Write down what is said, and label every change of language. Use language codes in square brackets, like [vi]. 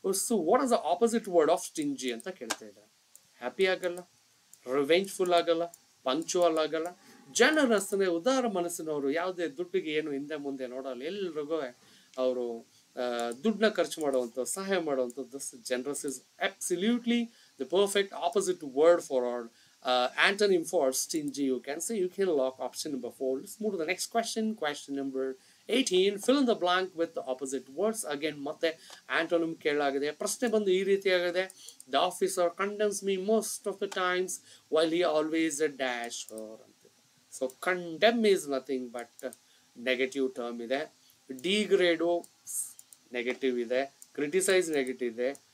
[en] so what is the opposite word of stingy [kn] ಅಂತ ಕೇಳ್ತಾ ಇದ್ದಾರೆ. ಹ್ಯಾಪಿ ಆಗಲ್ಲ, ರಿವೆಂಜ್ಫುಲ್ ಆಗಲ್ಲ, ಪಂಕ್ಚುವಲ್ ಆಗಲ್ಲ, ಜನರಸ್ ಅಂದ್ರೆ ಉದಾರ ಮನಸ್ಸಿನವರು, ಯಾವುದೇ ದುಡ್ಡಿಗೆ ಏನು ಹಿಂದೆ ಮುಂದೆ ನೋಡಲ್ಲ, ಎಲ್ರಿಗೂ ಅವರು ದುಡ್ಡನ್ನ ಖರ್ಚು ಮಾಡುವಂಥ, ಸಹಾಯ ಮಾಡುವಂಥದ್ದು. [en] Generous is absolutely the perfect opposite word for or antonym for stingy. You can say, you can lock option number 4. Let's move to the next question. Question number 18. Fill in the blank with the opposite words. [kn] Again, ಮತ್ತೆ antonym ಕೇಳಲಾಗಿದೆ. ಪ್ರಶ್ನೆ ಬಂದು ಈ ರೀತಿಯಾಗಿದೆ. [en] The officer condemns me most of the times while he always a dash her. So condemn is nothing but negative term ಇದೆ. Degrade negative ಇದೆ. Criticise negative ಇದೆ.